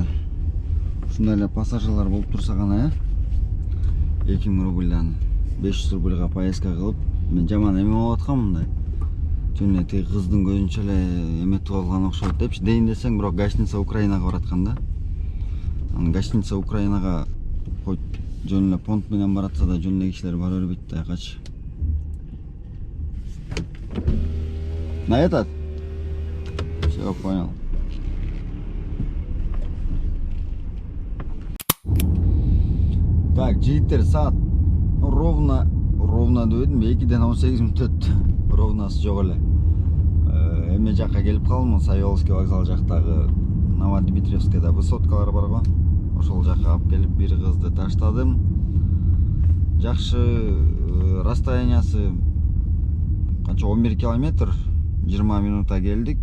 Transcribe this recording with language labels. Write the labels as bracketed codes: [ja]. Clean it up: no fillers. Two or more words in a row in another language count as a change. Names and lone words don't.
[ky] Ушундай эле пассажирлар болуп турса гана, 2000 рубльдан 500 рубльга поездка кылып, мен жаман эме болуп аткам мындай. Жөн эле тиги кыздын көзүнчө эле эметип алган окшойт депчи дейин десең, бирок гостиница Украинага бараткан да. Анан гостиница Украинага жөн эле понт менен баратса да, жөн эле кишилер бара бербейт да, качы. [ru] На этот? Все, понял. Так, [ky] жигиттер, саат ровно дебедим, 2-ден 18 мүнөт өттү. Ровносы жок эле. Эме жакка келип калдым, Савеловский вокзал жактагы Новодмитриевскийда высоткалар бар го. Ошол жакка алып келип бир кызды таштадым. Жакшы расстояниясы канча 11 километр, 20 минутта келдик.